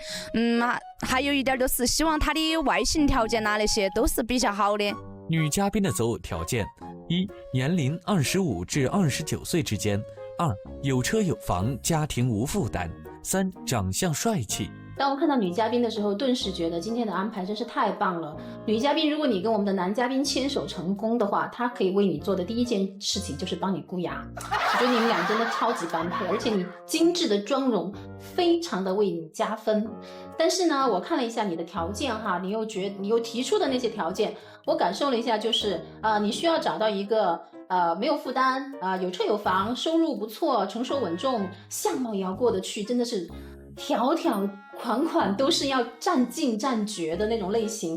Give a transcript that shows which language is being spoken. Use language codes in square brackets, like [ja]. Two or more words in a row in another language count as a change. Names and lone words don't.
[zh] 還有一點就是希望他的外形條件那些都是比較好的。女嘉賓的擇偶條件：1. 年齡25至29歲之間；2. 有車有房，家庭無負擔；3. 長相帥氣； 當我看到女嘉賓的時候，頓時覺得今天的安排真是太棒了。女嘉賓，如果你跟我們的男嘉賓牽手成功的話，他可以為你做的第一件事情就是幫你箍牙。我覺得你們倆真的超級般配，而且你精緻的妝容非常的為你加分。但是呢，我看了一下你的條件哈，你又提出的那些條件，我感受了一下，就是你需要找到一個沒有負擔有車有房，收入不錯，成熟穩重，相貌也要過得去，真的是條條款款都是要占盡占絕的那種類型。